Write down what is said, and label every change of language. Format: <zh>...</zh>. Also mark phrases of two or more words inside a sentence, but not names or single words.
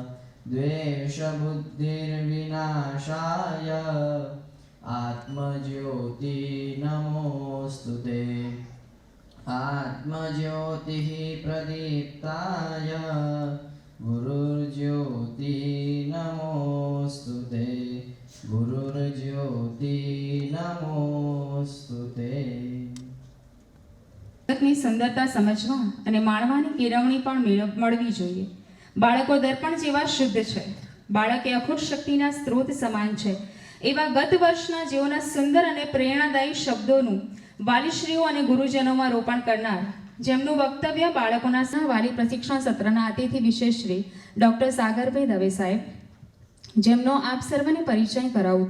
<sa>द्वेषबुद्धिर्विनाशाय आत्मज्योति नमोऽस्तु ते आत्मज्योतिः प्रदीप्ताय गुरुर्ज्योति नमोऽस्तु ते गुरुर्ज्योति नमोऽस्तु ते</sa> <gu>જગતની સુંદરતા સમજવા અને માણવાની કેળવણી પણ મળવી જોઈએ. બાળકો દર્પણ જેવા શુદ્ધ છે. બાળક એ અખૂટ શક્તિના સ્ત્રોત સમાન છે. એવા ગત વર્ષના જેઓના સુંદર અને પ્રેરણાદાયી શબ્દોનું વાલીશ્રીઓ અને ગુરુજનોમાં રોપણ કરનાર જેમનું વક્તવ્ય બાળકોના સહવાલી પ્રશિક્ષણ સત્રના અતિથિ વિશેષ શ્રી ડૉક્ટર સાગરભાઈ દવે સાહેબ, જેમનો આપ સર્વને પરિચય કરાવતો.</gu>